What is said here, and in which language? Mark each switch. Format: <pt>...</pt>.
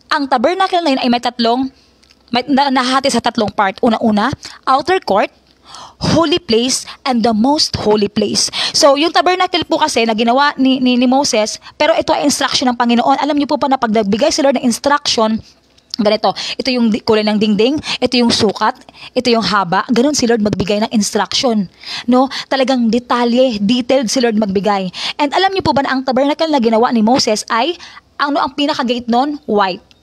<tl>Ang tabernacle na yun ay may nahati sa tatlong part.</tl> <en>Una-una, outer court, holy place, and the most holy place.</en> <tl>So, yung tabernacle po kasi na ginawa ni Moses, pero ito ay instruction ng Panginoon. Alam niyo po pa na pag nagbigay si Lord ng instruction, ganito, ito yung kulay ng dingding, ito yung sukat, ito yung haba, ganun si Lord magbigay ng instruction. No? Talagang detalye, detailed si Lord magbigay. And alam niyo po ba na ang tabernacle na ginawa ni Moses ay, ang pinaka-gate nun, white.</tl>